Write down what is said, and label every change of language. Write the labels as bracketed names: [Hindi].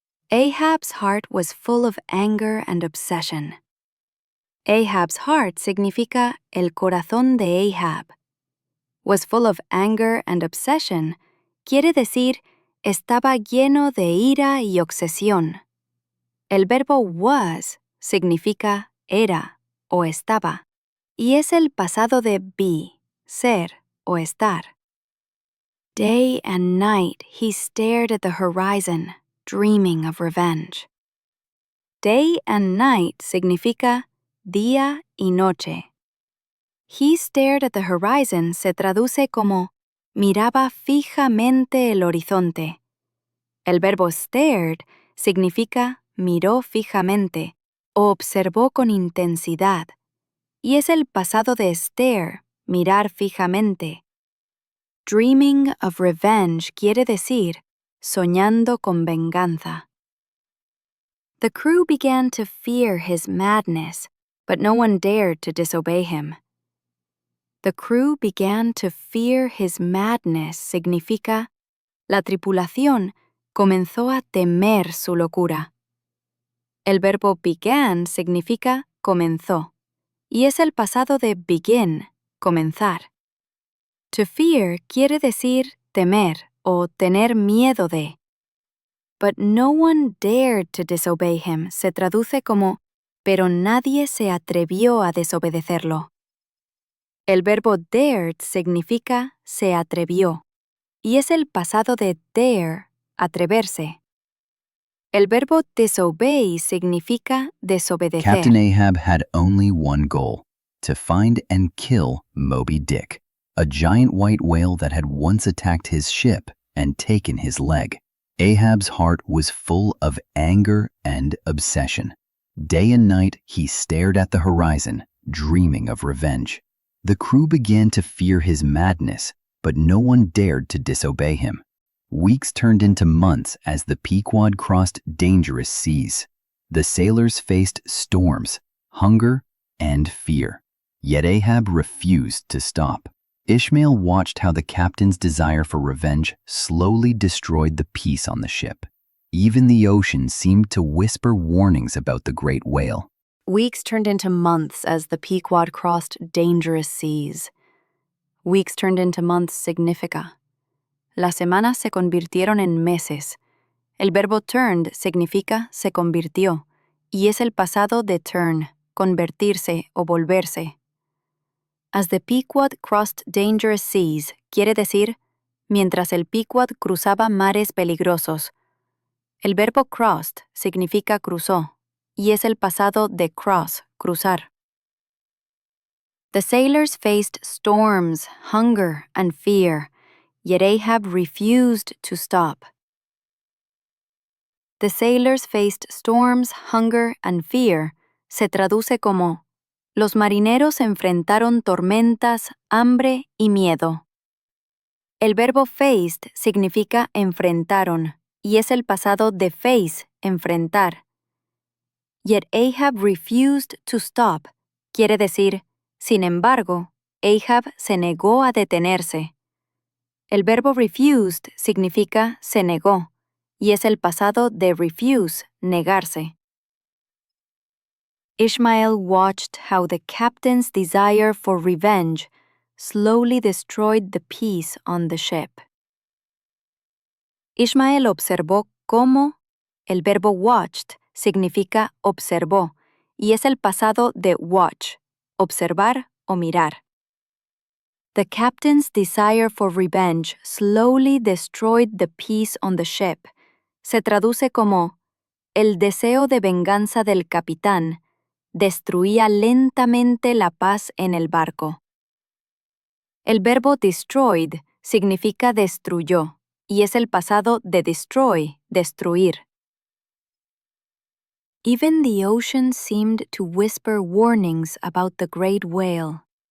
[English] Ahab's heart was full of anger and obsession. Ahab's heart [Spanish] significa el corazón de Ahab. [English] Was full of anger and obsession [Spanish] quiere decir estaba lleno de ira y obsesión. El verbo was significa era o estaba y es el pasado de be, ser o estar. [English] Day and night he stared at the horizon, dreaming of revenge. Day and night [Spanish] significa día y noche. [English] He stared at the horizon [Spanish] se traduce como miraba fijamente el horizonte. El verbo stared significa miró fijamente o observó con intensidad y es el pasado de stare, mirar fijamente. [English] Dreaming of revenge [Spanish] quiere decir soñando con venganza. [English] The crew began to fear his madness, but no one dared to disobey him. The crew began to fear his madness [Spanish] significa la tripulación comenzó a temer su locura. El verbo began significa comenzó y es el pasado de begin, comenzar. [English] To fear [Spanish] quiere decir temer o tener miedo de. [English] But no one dared to disobey him [Spanish] se traduce como pero nadie se atrevió a desobedecerlo. El verbo dared significa se atrevió y es el pasado de dare, atreverse. El verbo disobey significa desobedecer. [English] Captain Ahab had only one goal, to find and kill Moby Dick, a giant white whale that had once attacked his ship and taken his leg. Ahab's heart was full of anger and obsession. Day and night he stared at the horizon, dreaming of revenge. The crew began to fear his madness, but no one dared to disobey him. Weeks turned into months as the Pequod crossed dangerous seas. The sailors faced storms, hunger, and fear. Yet Ahab refused to stop. Ishmael watched how the captain's desire for revenge slowly destroyed the peace on the ship. Even the ocean seemed to whisper warnings about the great whale. Weeks turned into months as the Pequod crossed dangerous seas. Weeks turned into months [Spanish] significa. Las semanas se convirtieron en meses. El verbo turned significa se convirtió y es el pasado de turn, convertirse o volverse. [English] As the Pequod crossed dangerous seas [Spanish] quiere decir mientras el Pequod cruzaba mares peligrosos. El verbo crossed significa cruzó y es el pasado de cross, cruzar. [English] The sailors faced storms, hunger, and fear, yet Ahab refused to stop. The sailors faced storms, hunger, and fear [Spanish] se traduce como los marineros enfrentaron tormentas, hambre y miedo. El verbo faced significa enfrentaron y es el pasado de face, enfrentar. [English] Yet Ahab refused to stop [Spanish] quiere decir, sin embargo, Ahab se negó a detenerse. El verbo refused significa se negó y es el pasado de refuse, negarse. [English] Ishmael watched how the captain's desire for revenge slowly destroyed the peace on the ship. [Spanish] Ishmael observó cómo el verbo watched significa observó y es el pasado de watch, observar o mirar. [English] The captain's desire for revenge slowly destroyed the peace on the ship. [Spanish] Se traduce como el deseo de venganza del capitán destruía lentamente la paz en el barco. El verbo destroyed significa destruyó y es el pasado de destroy, destruir. [English] Even the ocean seemed to whisper warnings about the great whale.